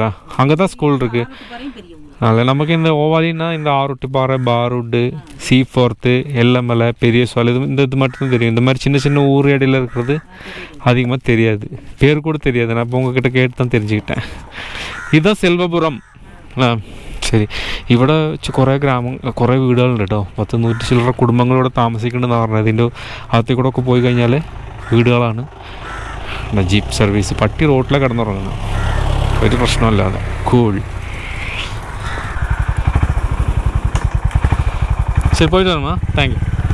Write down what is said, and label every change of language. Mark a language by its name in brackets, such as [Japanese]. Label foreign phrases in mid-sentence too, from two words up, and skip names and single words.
[Tamil] அங்கே தான் ஸ்கூல் இருக்குது. அதில் நமக்கு இந்த ஓவாலின்னா இந்த ஆரோட்டுப்பாறை, பாரூட்டு, சீஃபோர்த்து, எல்லமலை, பெரிய சோலை, இது மட்டும்தான் தெரியும். இந்த மாதிரி சின்ன சின்ன ஊர் இடையில இருக்கிறது அதிகமாக தெரியாது, பேர் கூட தெரியாது. நான் இப்போ உங்ககிட்ட கேட்டு தான் தெரிஞ்சுக்கிட்டேன். இதுதான் செல்வபுரம். [Malayalam] ശരി. ഇവിടെ കുറേ കുറേ വീടുകളുണ്ട് കേട്ടോ. 100 ചില്ലറ കുടുംബങ്ങളിവിടെ താമസിക്കുന്നുണ്ടെന്ന് പറഞ്ഞത്. ഇതിൻ്റെ അകത്തേക്കൂടെ ഒക്കെ പോയി കഴിഞ്ഞാൽ വീടുകളാണ്. [English] jeep service. [Malayalam] പട്ടി റോട്ടിലെ കിടന്നുറങ്ങണം, ഒരു പ്രശ്നമല്ലാതെ. കൂൾ. ശരി, പോയിട്ട് വരണോ? [English] thank you.